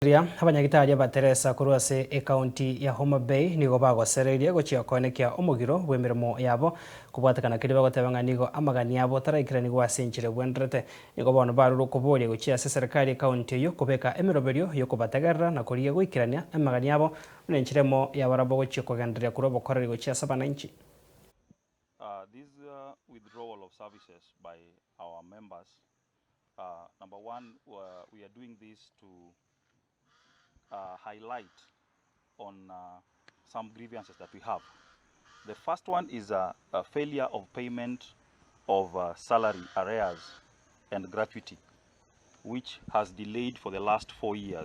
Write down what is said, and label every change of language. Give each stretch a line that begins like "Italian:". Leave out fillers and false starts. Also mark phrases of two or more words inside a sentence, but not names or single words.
Gusii: Abanyagitari Abatesera kurwase ekaunti ya Homa Bay nigo bagosereria gochia konekia Omogiro bwemirimo yabo kubwatakana kiri bagotebanga nigo amagani yabo taraikirani gwasinchire bwenderete nigo bono baruru kuboria gochia ESEREKARI ekaunti yo kubeka emiroberio yo kubategerera na kuria goikerania amagani yabo nenchiremo yabarabo gochia kogenderia kuri OBOKORERI gochia sabananchi.
English: This withdrawal of services by our members, number one, we are doing this to highlight on some grievances that we have. The first one is a failure of payment of salary arrears and gratuity, which has delayed for the last 4 years.